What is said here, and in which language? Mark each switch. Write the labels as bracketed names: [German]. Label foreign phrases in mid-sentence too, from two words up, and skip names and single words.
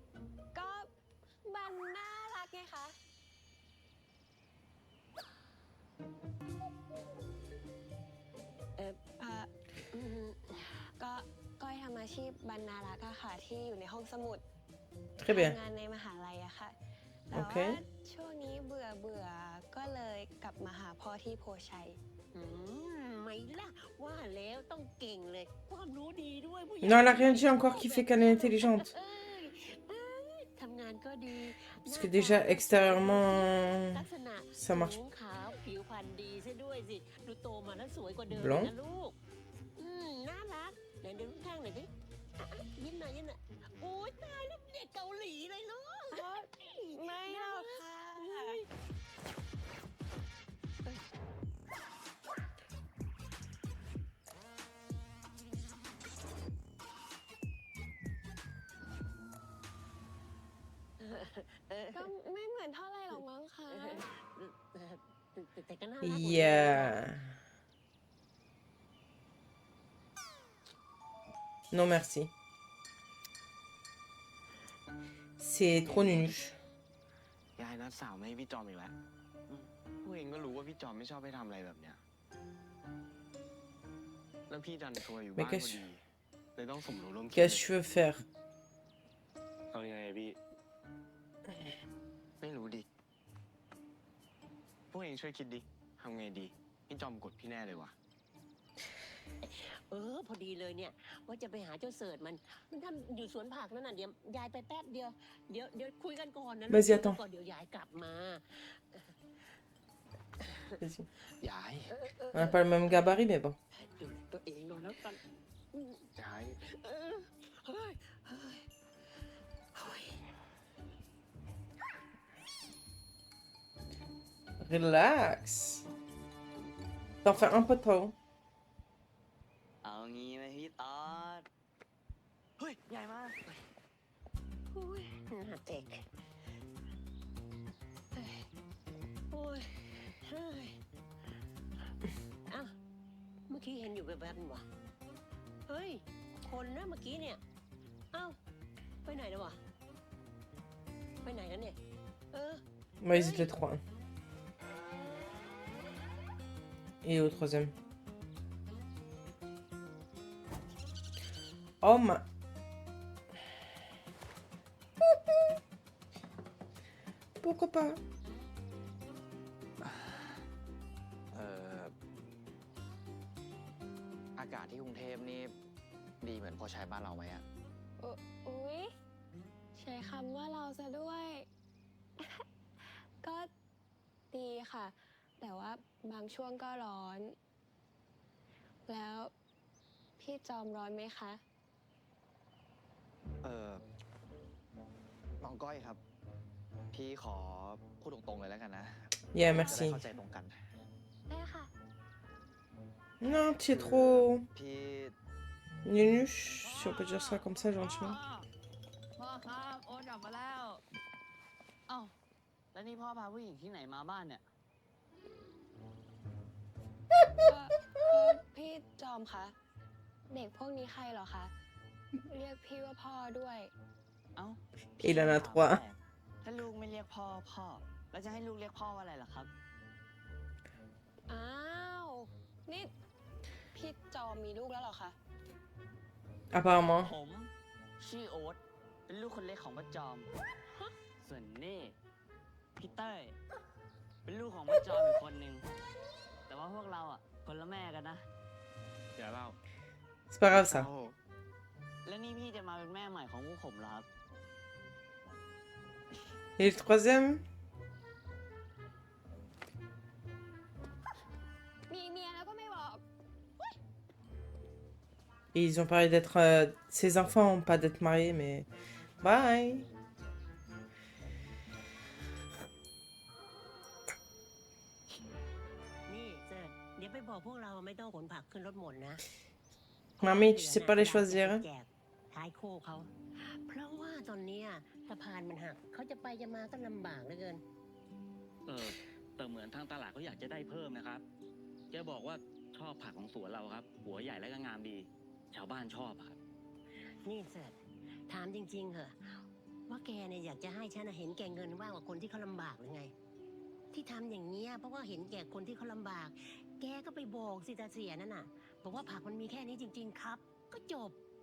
[Thai] ก็มันน่ารักไงคะ ก็ก้อยทำอาชีพบรรณารักษ์อะค่ะที่อยู่ในห้องสมุด [French] Très bien. [Thai] ทำงานในมหาลัยอะค่ะ แต่ โอเค ว่าช่วงนี้เบื่อก็เลยกลับมาหาพ่อที่โพชัย ไม่ล่ะว่าแล้วต้องเก่งเลย ความรู้ดีด้วยผู้ใหญ่ [French] Non, elle a rien dit encore qui fait qu'elle est intelligente. [Thai] ทำงานก็ดี [French] Parce que déjà, extérieurement, [Thai] ลักษณะ [French] ça marche. [Thai] สูงขาวผิวพรรณดีซะด้วยสิ ดูโตมาแล้วสวยกว่าเดิม Blond นะลูก น่ารักไหนดูข้างหน่อยดิยิ้มหน่อยโอ้ยตายแล้วเด็กเกาหลีเลยลูก ไม่หรอกค่ะ ก็ไม่เหมือนเท่าไรหรอกมั้งคะ แต่ก็น่ารัก [French] Yeah. Non, merci. C'est trop nunuche. [Thai] ยายนัดสาวไม่ให้พี่จอมอีกแล้วพวกเองก็รู้ว่าพี่จอมไม่ชอบให้ทำอะไรแบบเนี้ย แล้วพี่ดันตัวอยู่บ้านพอดี เลยต้องสมรู้ร่วมคิด [French] Qu'est-ce que tu veux faire? [Thai] เอายังไงพี่ ไม่รู้ดิ พวกเองช่วยคิดดิ ทำไงดี พี่จอมกดพี่แน่เลยวะ พอดีเลยเนี่ย ว่าจะไปหาเจ้าเสิร์ชมันทำอยู่สวนผักนั่นน่ะเดี๋ยวยายไปแป๊บเดียว เดี๋ยวคุยกันก่อนนะ [French] Vas-y, attends. [Thai] ก่อนเดี๋ยวยายกลับมา [French] Vas-y. [Thai] ยาย [French] On n'a pas le même gabarit, mais bon. [Thai] ดูตัวเองหน่อยแล้วกัน ยาย เฮ้ยเฮ้ยเฮ้ย [French] Relax. T'en fais un peu trop. [Thai] เอางี้ไหมพี่ตอด เฮ้ย ยายมา โอ้ยหน้าเด็กโอ้ยเฮ้ยอ้าวเมื่อกี้เห็นอยู่แบบๆนี่หวะเฮ้ย คนนะเมื่อกี้เนี่ย เอ้า ไปไหนแล้ววะ ไปไหนแล้วเนี่ย [French] Moi, ils étaient les trois. Et au troisième. Oh ma... Pourquoi pas? [Thai] อากาศที่ดีเหมือนพ่อชายบ้านเราไหมอะ อุ๊ยใช้คำว่าเราซะด้วย ก็ดีค่ะ แต่ว่าบางช่วงก็ร้อน แล้วพี่จอมร้อนไหมคะ น้องก้อยครับ พี่ขอพูดตรงๆเลยแล้วกันนะ [French] Yeah, [Thai] จะได้ [French] merci. [Thai] เข้าใจตรงกัน ได้ค่ะ [French] Non, tu es trop [Thai] พี่ [French] nunuche, si on peut dire ça comme ça gentiment. [Thai] พ่อครับโอนกลับมาแล้ว เอ้า แล้วนี่พ่อพาผู้หญิงที่ไหนมาบ้านเนี่ย พี่จอมคะ เด็กพวกนี้ใครเหรอคะ เรียกพี่ว่าพ่อด้วย เอ้า [French] Il en a 3. [Thai] ถ้าลูกไม่เรียกพ่อ แล้วจะให้ลูกเรียกพ่อว่าอะไรล่ะครับ อ้าว นี่พี่จอมมีลูกแล้วเหรอคะ [French] Apparemment. [Thai] ผมชื่อโอ๊ต เป็นลูกคนเล็กของป้าจอม ส่วนนี่พี่เต้ย เป็นลูกของป้าจอมอีกคนนึง แต่ว่าพวกเราอ่ะคนละแม่กันนะ อย่าเล่า [French] C'est pas grave ça. [Thai] แล้วนี่พี่จะมาเป็นแม่ใหม่ของพวกผมเหรอครับ [French] Et le troisième? [Thai] มีเมียแล้วก็ไม่บอก [French] Et ils ont parlé d'être ses enfants, pas d'être mariés, mais bye. [Thai] นี่เซิร์ชเดี๋ยวไปบอกพวกเราไม่ต้องขนผักขึ้นรถหมดนะ [French] Mamie, tu sais pas les choisir. [Thai] แจกท้ายโคเขา เพราะว่าตอนเนี้ยสะพานมันหัก เขาจะไปจะมาก็ลำบากเหลือเกิน แต่เหมือนทางตลาดเขาอยากจะได้เพิ่มนะครับ แกบอกว่าชอบผักของสวนเราครับ หัวใหญ่และก็งามดี ชาวบ้านชอบครับ นี่เสิร์ชถามจริงๆเหอะว่าแกเนี่ยอยากจะให้ฉันน่ะเห็นแก่เงินว่ากว่าคนที่เขาลำบากหรือไง ที่ทำอย่างเงี้ยเพราะว่าเห็นแก่คนที่เขาลำบาก แกก็ไปบอกสิตาเสียนั่นน่ะบอกว่าผักมันมีแค่นี้จริง ๆ ครับ ก็จบ